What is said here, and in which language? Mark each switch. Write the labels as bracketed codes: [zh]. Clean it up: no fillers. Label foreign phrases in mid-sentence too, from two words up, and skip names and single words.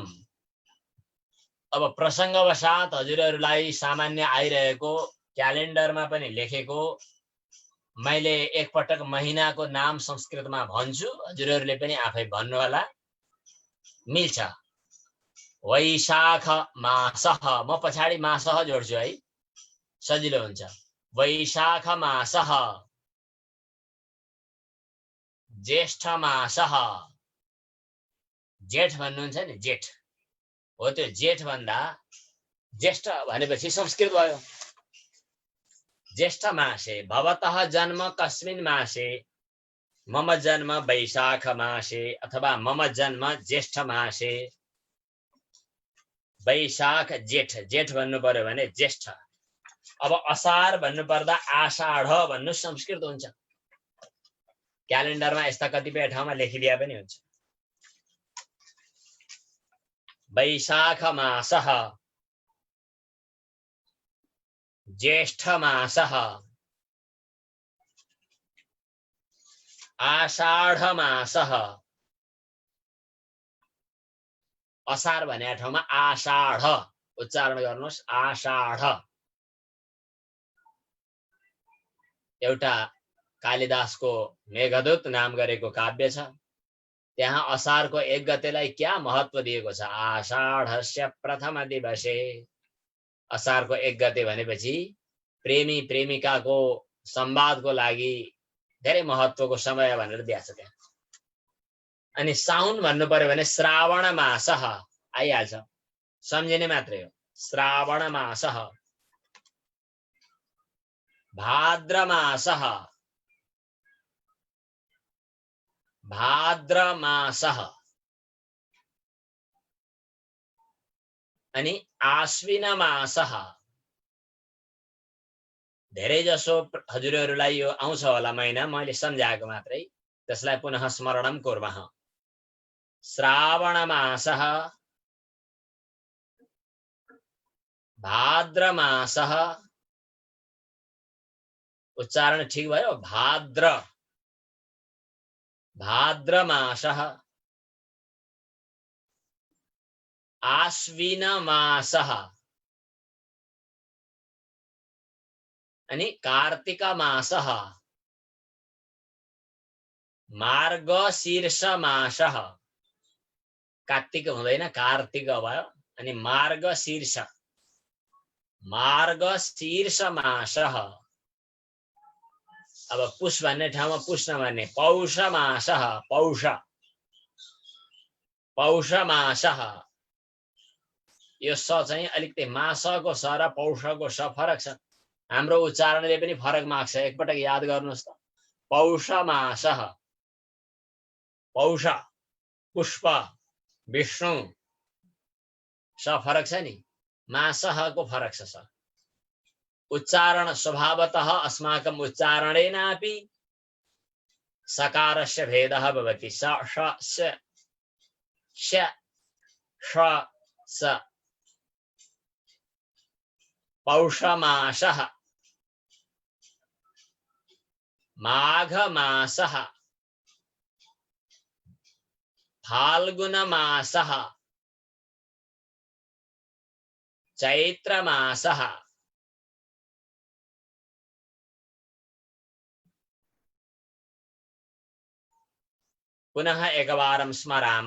[ne] अब प्रसङ्गवशात हजुरहरूलाई सामान्य आइरहेको क्यालेन्डरमा पनि लेखेको मैले एकपटक महिनाको नाम संस्कृतमा भन्छु, हजुरहरूले पनि आफै भन्नु होला, मिल्छ। [sa] वैशाख मासः, [ne] म पछाडि मासः जोड्छु है, सजिलो हुन्छ। [sa] वैशाख मासः, ज्येष्ठ मासः, [ne] जेठ भन्नुहुन्छ नि, जेठ हो, त्यो जेठ भन्दा ज्येष्ठ भनेपछि संस्कृत भयो। [sa] ज्येष्ठ मासे भवतः जन्म कस्मिन् मासे, मम जन्म वैशाख मासे अथवा मम जन्म ज्येष्ठ मासे। [ne] वैशाख जेठ, जेठ भन्नु पर्यो भने ज्येष्ठ। अब असार भन्नु पर्दा आषाढ भन्नु संस्कृत हुन्छ। क्यालेन्डरमा यस्ता कतिपय ठाउँमा लेखिदिया पनि हुन्छ। [sa] वैशाख मासः, ज्येष्ठ मासः, आषाढ मासः। [ne] असार भन्ने ठाउँमा आषाढ उच्चारण गर्नुहोस्, आषाढ। एउटा कालिदासको मेघदूत नाम गरेको काव्य छ, त्यहाँ असारको 1 गतेलाई क्या महत्व दिएको छ। [sa] आषाढस्य प्रथम दिवसे। [ne] असारको 1 गते भनेपछि प्रेमी प्रेमिकाको संवादको लागि धेरै महत्वको समय भनेर दिएको छ त्यहाँ। अनि साउन भन्नु पर्यो भने [sa] श्रावण मासः [ne] आइहाल्छ, सम्झिने मात्रै हो। [sa] श्रावण मासः, भाद्र मासः, भाद्र मासः, अनि आश्विन मासः। [ne] धेरै जसो हजुरहरूलाई यो आउँछ होला महिना, मैले सम्झाएको मात्रै, त्यसलाई [sa] पुनः स्मरणम कुर्मः। श्रावण मासः, भाद्र मासः, [ne] उच्चारण ठीक भयो, [sa] भाद्र, भाद्र मासः, आश्विन मासः, अनि कार्तिक मासः, मार्गशीर्ष मासः। [ne] कार्तिक हुँदैन, कार्तिक भयो, अनि मार्गशीर्ष, [sa] मार्गशीर्ष मासः। [ne] अब पुष भन्ने ठाउँमा पुष नभन्ने [sa] पौष मासः, पौष, पौष मासः। [ne] यो स चाहिँ अलिकति मासको स र पौषको स फरक छ, हाम्रो उच्चारणले पनि फरक माग्छ। एकपटक याद गर्नुहोस् त। [sa] पौष मासः, [ne] पौष, पुष्प, विष्णु, स फरक छ नि, मासहको फरक छ स। [sa] उच्चारण स्वभावतः अस्माकं उच्चारणेनापि सकारस्य भेदः भवति। स श स श ष स। पौष मासः, माघ मासः, फाल्गुन मासः, चैत्र मासः, पुनः एकवारं स्मराम।